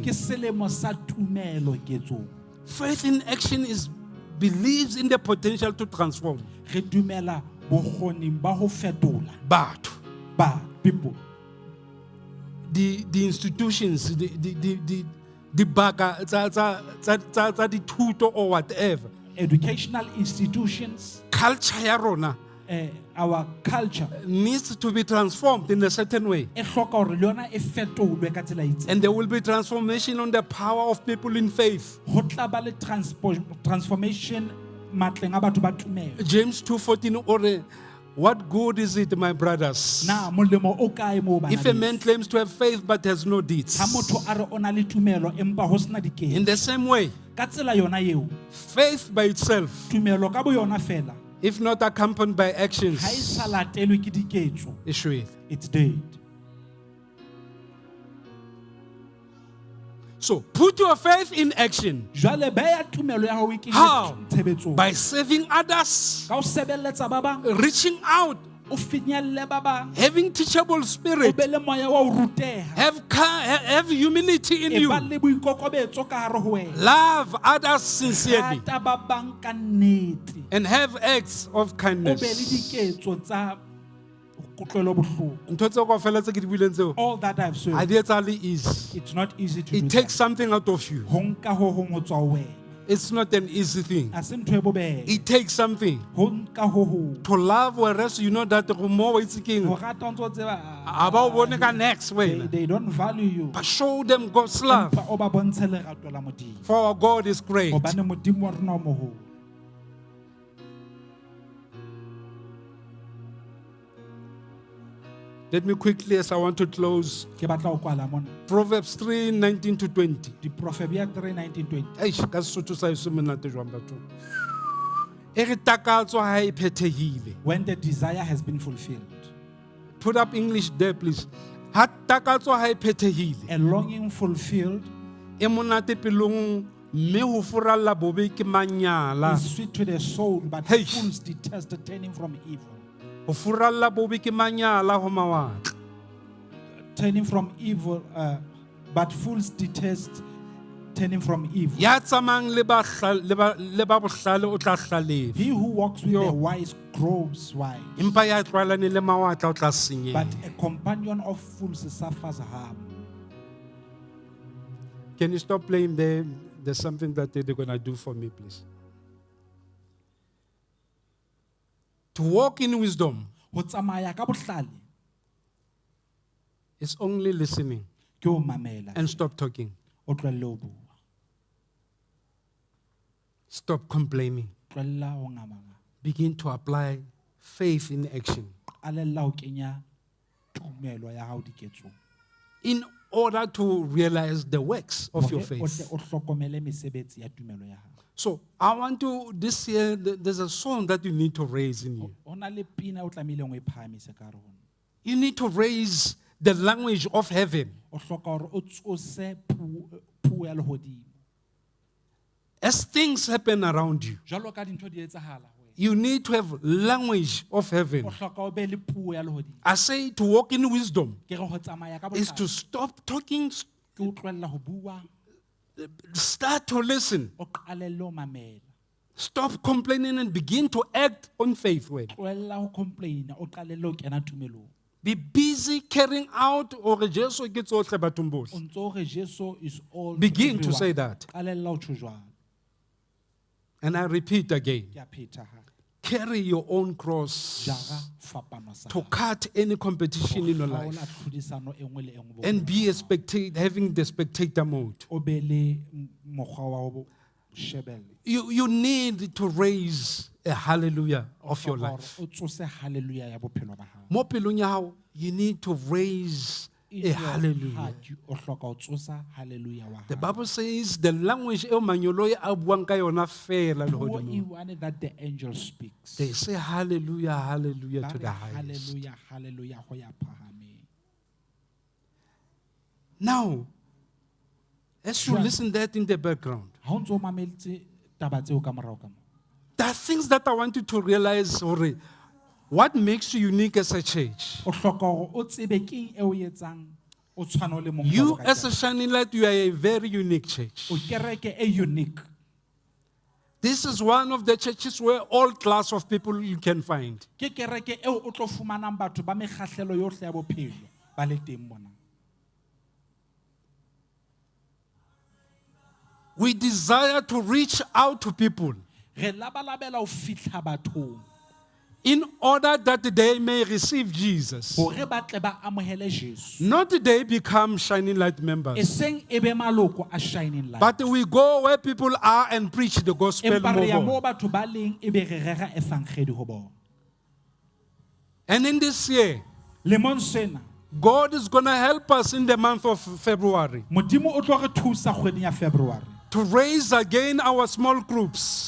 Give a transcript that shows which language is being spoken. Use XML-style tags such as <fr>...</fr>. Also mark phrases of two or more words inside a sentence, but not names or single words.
<st>Ke selemo sa tumelo ketsong.</st> <en>Faith in action believes in the potential to transform.</en> <st>Re dumela bokgoning ba ho fetola</st> <en>But</en> <st>ba people.</st> <en>the institutions, the</en> <st>baka tsa dithuto</st> <en>or whatever, educational institutions,</en> <st>culture ya rona</st> <en>our culture, needs to be transformed in a certain way.</en> <st>e hloka hore le yona e fetolwe ka tsela e itseng.</st> <en>And there will be transformation on the power of people in faith.</en> <st>Ho tla ba le transformation matleng a batho ba tumelo.</st> <en>James 2:14 or what good is it, my brothers,</en> <st>Na molemo o kae mo bana</st> <en>if a man claims to have faith but has no deeds?</en> <st>ha motho a re ona le tumelo empa ho sena</st> <en>In</en> <st>diketso.</st> <en>the same way,</en> <st>Ka tsela yona eo,</st> <en>faith by itself,</en> <st>tumelo ka bo yona fela</st> <en>if not accompanied by</en> <st>ha e</st> <en>actions,</en> <st>sa latelwe ke diketso,</st> <en>is shwele. it's dead. So put your faith in action.</en> <st>Jwale beya tumelo ya hao e kenye</st> <en>How?</en> <st>tshebetsong.</st> <en>By serving others,</en> <st>Ka ho sebeletsa ba bang,</st> <en>reaching out,</en> <st>o finyelle ba bang,</st> <en>having teachable</en> <st>o</st> <en>spirit,</en> <st>be le moya wa ho ruteha,</st> <en>have humility in</en> <st>e</st> <en>you,</en> <st>ba le boikokobetso ka hare ho wena.</st> <en>love others sincerely,</en> <st>Rata ba bang ka nnete,</st> <en>and have acts of</en> <st>o be le</st> <en>kindness.</en> <st>diketso tsa kutlwelo bohloko. Ntho tseo kaofela tse ke di buileng tseo,</st> <en>All that I've</en> <st>ha</st> <en>said,</en> <st>di etsahale easy.</st> <en>it's not easy to It do takes that. something out of you.</en> <st>Ho nka ho hong ho tswa ho wena.</st> <en>It's not an easy thing.</en> <st>Ha se ntho e bobebe.</st> <en>It takes something</en> <st>Ho nka ho hong.</st> <en>to love, whereas you know that</en> <st>go more wa itse Ho keng, rata o ntso tseba, ha ba o bone ka next wena.</st> <en>they don't value you. But show them God's love.</en> <st>Empa o ba bontshe lerato la Modimo.</st> <en>For our God is great.</en> <st>Hobane Modimo wa rona o moholo.</st> <en>Let me quickly, as I want to close,</en> <st>Ke batla ho kwala mona.</st> <en>Proverbs 3:19-20.</en> <st>Diproverbia 3:19-20. Eish, ka Sesotho sa heso monate jwang batho. E re takatso ha e phethehile.</st> <en>When the desire has been fulfilled, Put up English there, please.</en> <st>Ha takatso ha e phethehile.</st> <en>a longing fulfilled</en> <st>E monate pelong mme ho furalla bobe ke manyala.</st> <en>is sweet to the soul, but Hey. fools detest turning from evil.</en> <st>Ho furalla bobe ke manyala ho mawatle.</st> <en>Turning from evil, but fools detest turning from evil.</en> <st>Ya tsamang le ba bohlale o tla hlalefela.</st> <en>He who walks with Yo. the wise grows wise,</en> <st>Empa ya tlwaelane le mawatla o tla senyeha.</st> <en>but a companion of fools suffers harm. Can you stop playing there? There's something that they're going to do for me, please. To walk in wisdom</en> <st>Ho tsamaya ka bohlale</st> <en>is only listening</en> <st>ke ho mamela,</st> <en>and stop talking.</en> <st>o tlohelle ho bua,</st> <en>Stop complaining.</en> <st>tlohella ho ngamanga,</st> <en>Begin to apply faith in action</en> <st>qalella ho kenya tumelo ya hao diketsong.</st> <en>in order to realize the works of your</en> <st>Hore o tle</st> <en>faith.</en> <st>o hlokomele mesebetsi ya tumelo ya hao.</st> <en>So I want to, this year, there's a song that you need to raise in you.</en> <st>Ho na le pina o tlamehileng o e phahamise ka hare ho nna.</st> <en>You need to raise the language of heaven.</en> <st>O hloka hore o tsose puo ya lehodimo.</st> <en>As things happen around you,</en> <st>Jwalo ka dintho di etsahala ho wena,</st> <en>you need to have language of heaven.</en> <st>o hloka o be le puo ya lehodimo.</st> <en>I say to walk in wisdom</en> <st>Ke re ho tsamaya ka</st> <en>is to</en> <st>bohlale</st> <en>stop talking,</en> <st>ke o tlohella ho bua,</st> <en>start to listen,</en> <st>o qalelle ho mamela.</st> <en>stop complaining and begin to act on faith. Word.</en> <st>Tlohella ho complaina, o qalelle ho kena tumelong.</st> <en>Be busy carrying out or</en> <st>Jesu ke tsohle bathong O bohle. ntso re</st> <en>Jesu is all to Begin to everyone. say that.</en> <st>Qalella ho tjho jwalo.</st> <en>And I repeat again,</en> <st>Ke a phetha hape.</st> <en>carry your own cross</en> <st>Jara fapano sa</st> <en>to</en> <st>hao.</st> <en>cut any competition in your</en> <st>Kgaola</st> <en>life</en> <st>tlhodisano e nngwe le e nngwe</st> <en>and</en> <st>bophelong</st> <en>be</en> <st>ba</st> <en>a</en> <st>hao.</st> <en>spectator, having the spectator mode.</en> <st>O be le mokgwa wa ho shebella.</st> <en>You need to raise a hallelujah of your</en> <st>Hloka hore</st> <en>life.</en> <st>o tsose hallelujah ya bophelo ba hao. Mo pelong ya hao,</st> <en>you need to raise In a your hallelujah. heart,</en> <st>o hloka ho tsosa hallelujah wa</st> <en>The</en> <st>hao.</st> <en>Bible says the language</en> <st>e manyolo a buang ka yona fela Puo lehodimo.</st> <en>e one that the angel speaks. They say hallelujah, hallelujah</en> <st>Ba</st> <en>to</en> <st>re</st> <en>the highest.</en> <st>hallelujah, hallelujah ho ya phahameng.</st> <en>Now, as you Sure. listen that in the background,</en> <st>Ha o ntso o mameletse taba tseo ka morao ka moo.</st> <en>there are things that I want you to realize. What makes you unique as a church?</en> <st>O hloka hore o tsebe keng eo e etsang o tshwana o le mong</st> <en>You,</en> <st>jwalo ka</st> <en>as a</en> <st>kereke.</st> <en>shining light, you are a very unique church.</en> <st>O kereke e unique.</st> <en>This is one of the churches where all class of people you can find.</en> <st>Ke kereke eo o tlo fumanang batho ba mekgahlelo yohle ya bophelo ba le teng mona.</st> <en>We desire to reach out to people</en> <st>Re labalabela ho fihla bathong</st> <en>in order that they may receive Jesus.</en> <st>hore ba tle ba amohele Jesu.</st> <en>Not they become Shining Light</en> <st>E</st> <en>members,</en> <st>seng ebe maloko a Shining Light.</st> <en>but we go where people are and preach the gospel</en> <st>Empa re ya</st> <en>more.</en> <st>moo batho ba leng ebe re rera efangedi ho bona.</st> <en>And in this year,</en> <st>Lemong sena</st> <en>God is going to help us in the month of February</en> <st>Modimo o tlo re thusa kgweding ya February.</st> <en>to raise again our small groups</en>